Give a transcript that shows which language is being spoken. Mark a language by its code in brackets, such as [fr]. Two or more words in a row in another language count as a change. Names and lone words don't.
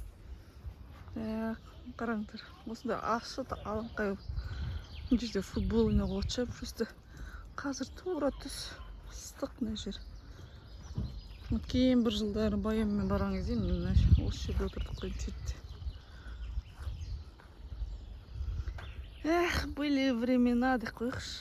[kk] Қараңдар. Осында ашық алаңқай. Мына жерде футбол ойнауға болатын шығар. Просто қазір тура түс. Ыстық мына жер. Кейін бір жылдары баянмен барған кезде мына осы жерде отырдық қой сөйтті. [ru] Эх, были времена [kk] деп қойықшы.